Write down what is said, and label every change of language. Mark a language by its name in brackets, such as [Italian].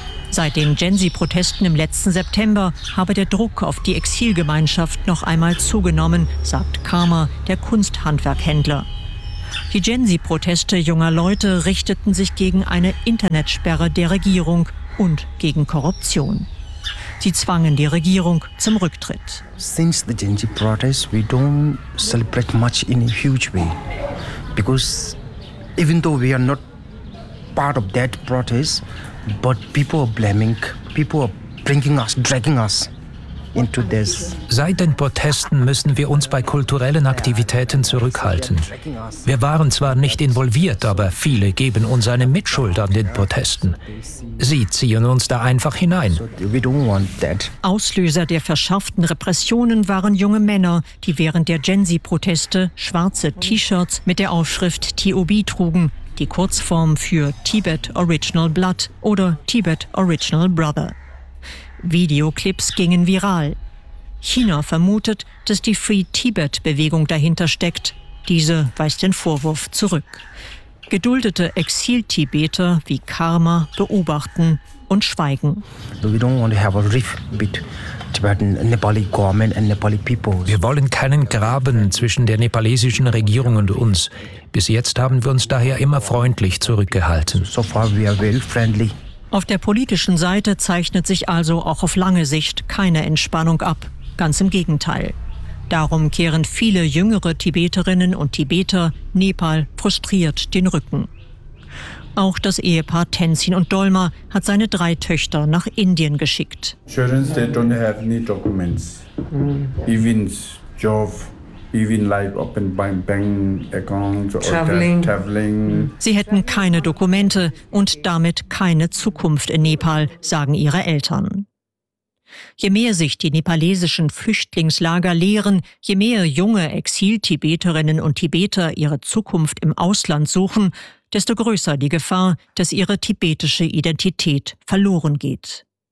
[German] Seit den Gensi-Protesten im letzten September habe der Druck auf die Exilgemeinschaft noch einmal zugenommen, sagt Karma, der Kunsthandwerkhändler. Die Gensi-Proteste junger Leute richteten sich gegen eine Internetsperre der Regierung und gegen Korruption. Sie zwangen die Regierung zum Rücktritt. [English] Since the Gensi protests, we don't celebrate much in a huge way. Because even though we are not part of that protest, but people are blaming, people are bringing us, dragging us into this. [German] Seit den Protesten müssen wir uns bei kulturellen Aktivitäten zurückhalten. Wir waren zwar nicht involviert, aber viele geben uns eine Mitschuld an den Protesten. Sie ziehen uns da einfach hinein. Auslöser der verschärften Repressionen waren junge Männer, die während der Gen-Z-Proteste schwarze T-Shirts mit der Aufschrift TOB trugen. Die Kurzform für Tibet Original Blood oder Tibet Original Brother. Videoclips gingen viral. China vermutet, dass die Free Tibet-Bewegung dahinter steckt. Diese weist den Vorwurf zurück. Geduldete Exil-Tibeter wie Karma beobachten und schweigen. [English] We don't want to have a rift bit. [German] Wir wollen keinen Graben zwischen der nepalesischen Regierung und uns. Bis jetzt haben wir uns daher immer freundlich zurückgehalten. [English] So far we are well friendly. [German] Auf der politischen Seite zeichnet sich also auch auf lange Sicht keine Entspannung ab. Ganz im Gegenteil. Darum kehren viele jüngere Tibeterinnen und Tibeter Nepal frustriert den Rücken. Auch das Ehepaar Tenzin und Dolma hat seine drei Töchter nach Indien geschickt. [English] Children's, they don't have any documents. Even job, even like open bank accounts or traveling. [German] Sie hätten keine Dokumente und damit keine Zukunft in Nepal, sagen ihre Eltern. Je mehr sich die nepalesischen Flüchtlingslager leeren, je mehr junge Exil-Tibeterinnen und Tibeter ihre Zukunft im Ausland suchen, desto größer die Gefahr, dass ihre tibetische Identität verloren geht.